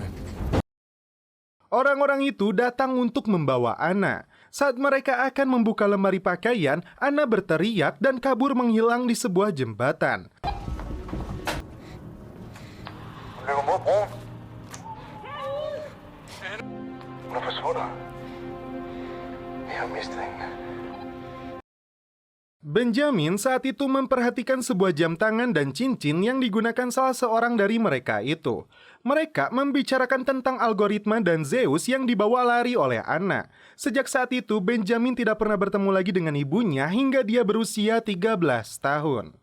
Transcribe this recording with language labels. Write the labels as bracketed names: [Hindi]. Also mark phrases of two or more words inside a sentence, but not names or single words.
[Indonesian] Orang-orang itu datang untuk membawa Anna. Saat mereka akan membuka lemari pakaian, Anna berteriak dan kabur menghilang di sebuah jembatan. [Danish] Løber mod broen. Hun er forsvundet. Vi har mistet hende. [Indonesian] Benjamin saat itu memperhatikan sebuah jam tangan dan cincin yang digunakan salah seorang dari mereka itu. Mereka membicarakan tentang algoritma dan Zeus yang dibawa lari oleh Anna. Sejak saat itu, Benjamin tidak pernah bertemu lagi dengan ibunya hingga dia berusia 13 tahun.